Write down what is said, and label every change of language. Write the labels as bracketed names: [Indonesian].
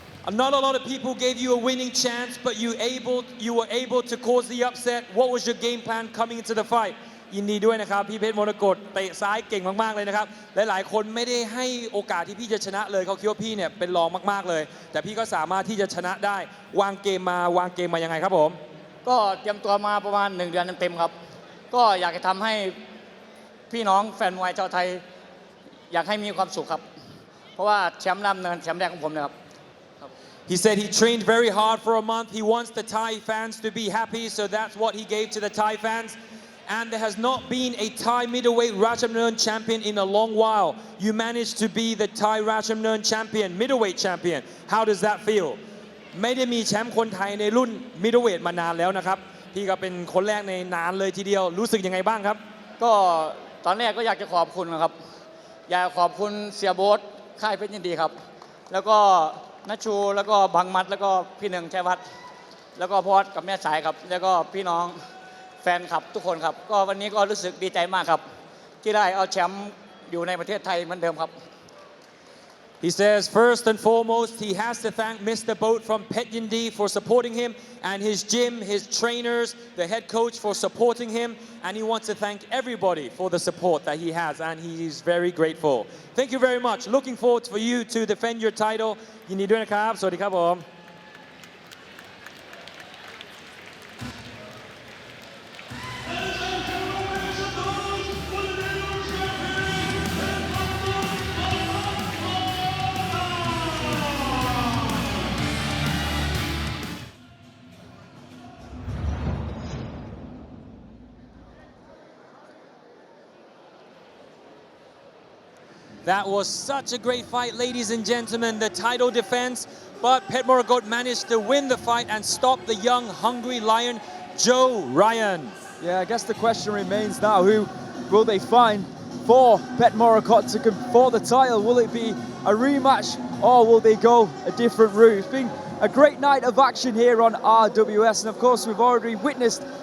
[English] Not a lot of people gave you a winning chance, but you were able to cause the upset. What was your game plan coming into the fight? [Thai] ยินดีด้วยนะครับพี่เพชรมรกตเตะซ้ายเก่งมากๆเลยนะครับหลายๆคนไม่ได้ให้โอกาสที่พี่จะชนะเลยเขาคิดว่าพี่เนี่ยเป็นรองมากๆเลยแต่พี่ก็สามารถที่จะชนะได้วางเกมมายังไงครับผม ก็เตรียมตัวมาประมาณ1 เดือนเต็มๆครับก็อยากจะทำให้พี่น้องแฟนมวยชาวไทยอยากให้มีความสุขครับเพราะว่าแชมป์ดำเนินแชมป์แรกของผมนะครับ [English] He said he trained very hard for a month. He wants the Thai fans to be happy, so that's what he gave to the Thai fans. And there has not been a Thai middleweight Rajadamnern champion in a long while. You managed to be the Thai Rajadamnern champion, middleweight champion. How does that feel? [Thai] ไม่ได้มีแชมป์คนไทยในรุ่น middleweight มานานแล้วนะครับพี่ก็เป็นคนแรกในนานเลยทีเดียวรู้สึกยังไงบ้างครับ ก็ตอนแรกก็อยากจะขอบคุณนะครับอยากขอบคุณเสียโบ๊ทค่ายเพชรยินดีครับแล้วก็นัชชูแล้วก็บังมัดแล้วก็พี่หนึ่งชัยวัฒน์แล้วก็พอดกับแม่สายครับแล้วก็พี่น้องแฟนคลับทุกคนครับก็วันนี้ก็รู้สึกดีใจมากครับที่ได้เอาแชมป์อยู่ในประเทศไทยเหมือนเดิมครับ [English] He says first and foremost he has to thank Mr. Bout from Petchyindee for supporting him and his gym, his trainers, the head coach for supporting him, and he wants to thank everybody for the support that he has, and he is very grateful. Thank you very much. Looking forward for you to defend your title. ยินดีด้วยนะครับสวัสดีครับผม That was such a great fight, ladies and gentlemen. The title defense, but Petchmorakot managed to win the fight and stop the young, hungry lion, Joe Ryan. Yeah, I guess the question remains now, who will they find for Petchmorakot for the title? Will it be a rematch or will they go a different route? It's been a great night of action here on RWS, and of course we've already witnessed